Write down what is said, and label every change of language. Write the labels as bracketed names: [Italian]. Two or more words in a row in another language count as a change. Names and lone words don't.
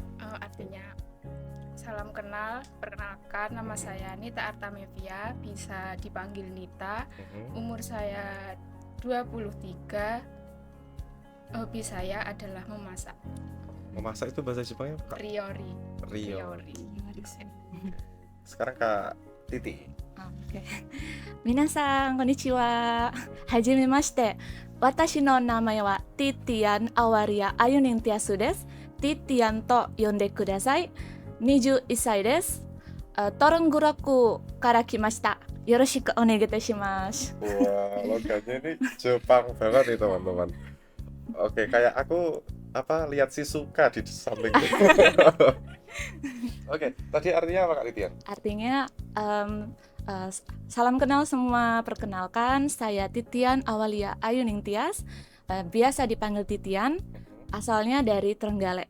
[Indonesian] Artinya salam kenal, perkenalkan nama saya Nita Artamevia, bisa dipanggil Nita. Mhm. Umur saya 23. Hobi saya adalah memasak. Memasak itu bahasa Jepangnya Kak? Riori. Riori. Sekarang Kak Titi. Oke. [Japanese] 皆さん、こんにちは。はじめまして. Watashi no namae wa Titian Awaria Ayunin Tiasu desu. Titianと呼んでください. 21歳です。 Torungguraku kara kimashita. よろしくお願いします. [Indonesian] Wah, logatnya ini Jepang banget nih teman-teman. Oke, kayak aku lihat Shizuka di samping. Oke, tadi artinya apa Kak Titian? Artinya salam kenal semua, perkenalkan saya Titian Awalia Ayuning Tias, biasa dipanggil Titian, asalnya dari Trenggalek.